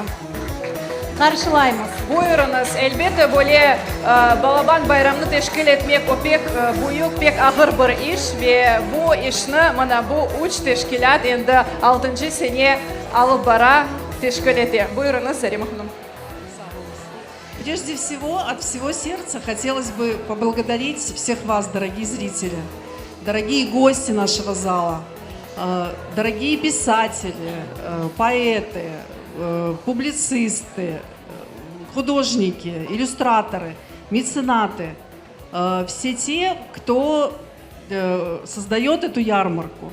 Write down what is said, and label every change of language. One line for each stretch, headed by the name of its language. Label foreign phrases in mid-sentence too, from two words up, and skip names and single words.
Crimean Tatar: Karşılayımız. Buyurunuz. Elbette böyle Balaban Bayramını teşkil etmek o pek büyük, pek ağır bir iş ve bu işini mana bu üç teşkilat endi 6. sene alıp bara teşkil etti. Buyurunuz Zarема Hanım.
Russian: Прежде всего, от всего сердца хотелось бы поблагодарить всех вас, дорогие зрители, дорогие гости нашего зала, дорогие писатели, поэты, публицисты, художники, иллюстраторы, меценаты, все те, кто создает эту ярмарку.